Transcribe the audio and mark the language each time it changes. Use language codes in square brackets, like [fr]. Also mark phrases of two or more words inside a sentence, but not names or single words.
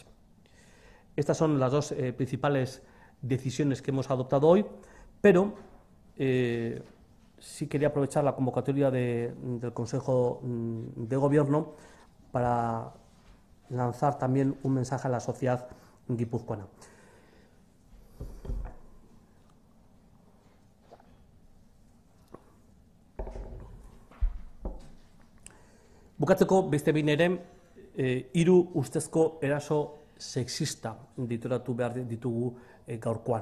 [es] Estas son las dos principales decisiones que hemos adoptado hoy, pero sí quería aprovechar la convocatoria del Consejo de Gobierno para lanzar también un mensaje a la sociedad guipuzcoana. [eu] Bukatzeko beste behin ere, 3 ustezko eraso sexista dituratu behar ditugu gaurkoan.